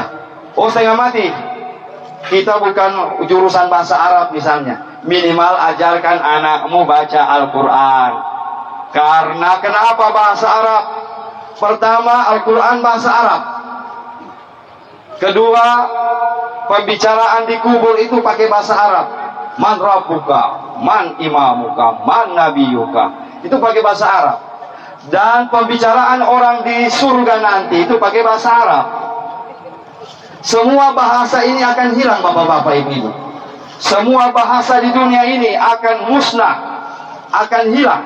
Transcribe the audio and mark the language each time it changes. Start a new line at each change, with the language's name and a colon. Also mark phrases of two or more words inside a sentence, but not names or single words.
Indonesian: Oh, saya nggak mati, kita bukan jurusan bahasa Arab misalnya, minimal ajarkan anakmu baca Al-Quran. Karena kenapa bahasa Arab? Pertama, Al-Quran bahasa Arab. Kedua, pembicaraan di kubur itu pakai bahasa Arab.
Arabic: من ربك، من إمامك، من نبيك.
Indonesian: Itu pakai bahasa Arab. Dan pembicaraan orang di surga nanti itu pakai bahasa Arab. Semua bahasa ini akan hilang, bapak-bapak, ibu-ibu. Semua bahasa di dunia ini akan musnah, akan hilang.